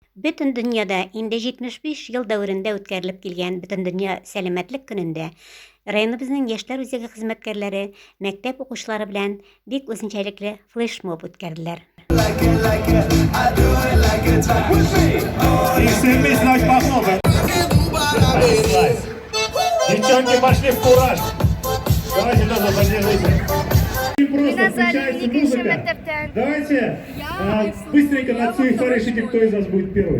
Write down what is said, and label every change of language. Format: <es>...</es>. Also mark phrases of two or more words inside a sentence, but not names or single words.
<uz>Butun dunyoda endi 75 yil davrida o'tkazilib kelgan Butundunyo salomatlik kunida rayonimizning yoshlar o'zagi xizmatkorlari maktab o'quvchilari bilan bek o'zinchalikli fleshmob o'tkazdilar.</uz> <ru>Экстремист наш пошел. Девчонки пошли в кураж. Давайте тоже поддержите. Просто включается музыка. Давайте быстренько на цифры решите, кто из вас будет первый.</ru>